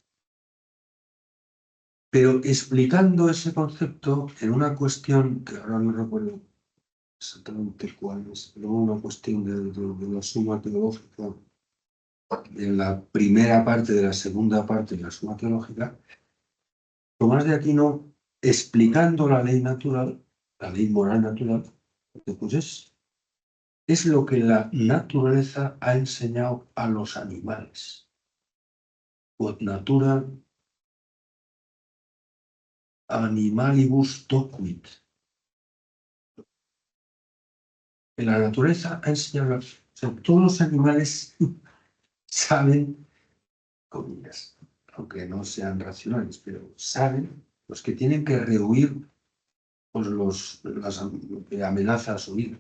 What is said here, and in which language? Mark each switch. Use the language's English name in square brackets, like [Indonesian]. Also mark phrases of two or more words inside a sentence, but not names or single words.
[Spanish] Pero explicando ese concepto en una cuestión que ahora no recuerdo exactamente cuál es, pero una cuestión de la suma teológica, de la primera parte, de la segunda parte de la suma teológica, Tomás de Aquino, explicando la ley natural, la ley moral natural, pues es lo que la naturaleza ha enseñado a los animales. [Latin] Quod natura animalibus docuit. [Spanish] En la naturaleza ha enseñado, o sea, todos los animales saben, comillas, aunque no sean racionales, pero saben los que tienen que rehuir pues, las amenazas o ir.